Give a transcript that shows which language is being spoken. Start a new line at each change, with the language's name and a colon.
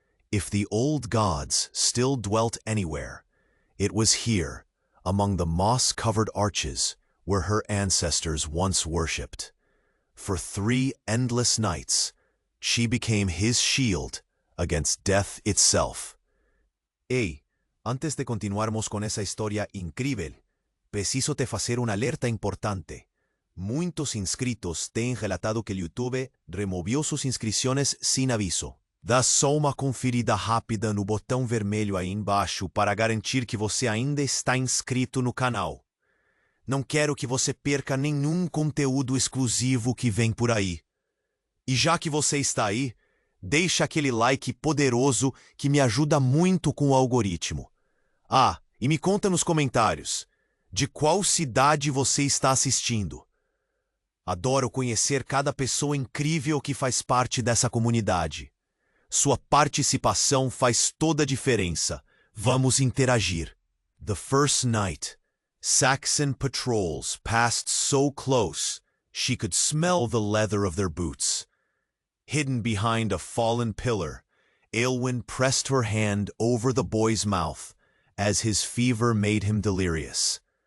English: If the old gods still dwelt anywhere, it was here, among the moss-covered arches where her ancestors once worshipped. For 3 endless nights, she became his shield against death itself.
Portuguese: Antes de continuarmos con esa historia incrível, preciso te fazer uma alerta importante. Muitos inscritos têm relatado que YouTube removiu suas inscrições sem aviso. Dá só uma conferida rápida no botão vermelho aí embaixo para garantir que você ainda está inscrito no canal. Não quero que você perca nenhum conteúdo exclusivo que vem por aí. E já que você está aí, deixa aquele like poderoso que me ajuda muito com o algoritmo. E me conta nos comentários, de qual cidade você está assistindo? Adoro conhecer cada pessoa incrível que faz parte dessa comunidade. Sua participação faz toda a diferença. Vamos interagir.
English: The first night, Saxon patrols passed so close she could smell the leather of their boots. Hidden behind a fallen pillar, Aelwyn pressed her hand over the boy's mouth as his fever made him delirious.